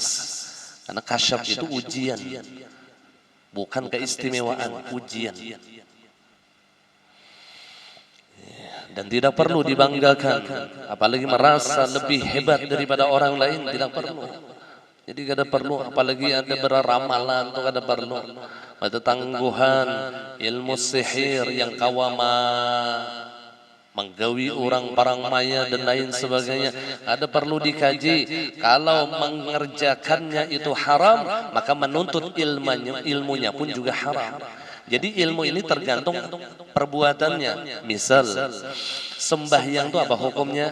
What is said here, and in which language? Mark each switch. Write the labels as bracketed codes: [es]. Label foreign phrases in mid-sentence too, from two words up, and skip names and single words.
[id] Karena kasyaf itu ujian, bukan keistimewaan, ujian. Dan tidak perlu dibanggakan, apalagi merasa lebih hebat daripada orang lain, tidak perlu. [bjn] Jadi kada perlu, apalagi ada beramalan tu kada perlu. Ada tangguhan, ilmu sihir yang kawama menggawi orang parang maya dan lain sebagainya, ada perlu dikaji. [id] Kalau mengerjakannya itu haram, maka menuntut ilmunya pun juga haram. Jadi ilmu ini tergantung perbuatannya. Misal sembahyang itu apa hukumnya?